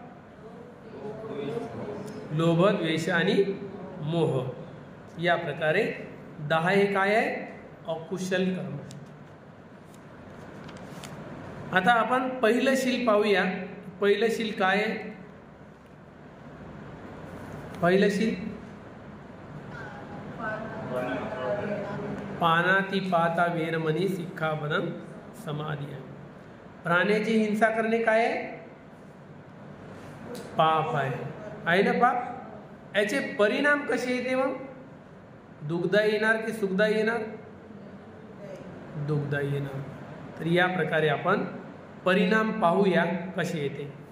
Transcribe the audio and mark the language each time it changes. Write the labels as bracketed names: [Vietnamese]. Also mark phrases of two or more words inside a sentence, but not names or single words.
[Marathi] लोभ, द्वेष आणि मोह. या प्रकारे 10 हे काय आहे? अकुशल कर्म. आता आपण पहिलं शील पाहूया. पहिलं शील काय आहे? पहिलं शील [Pali] पानातिपाता वेरमणी सिक्खापदं समाधी [Marathi] आहे. प्राण्याची हिंसा करणे काय आहे? पाप आहे ना पाप. याचे परिणाम कसे येते मग? दुःखदायी येणार की सुखदायी येणार? दुःखदायी येणार. तर या प्रकारे आपण परिणाम पाहूया कसे येते.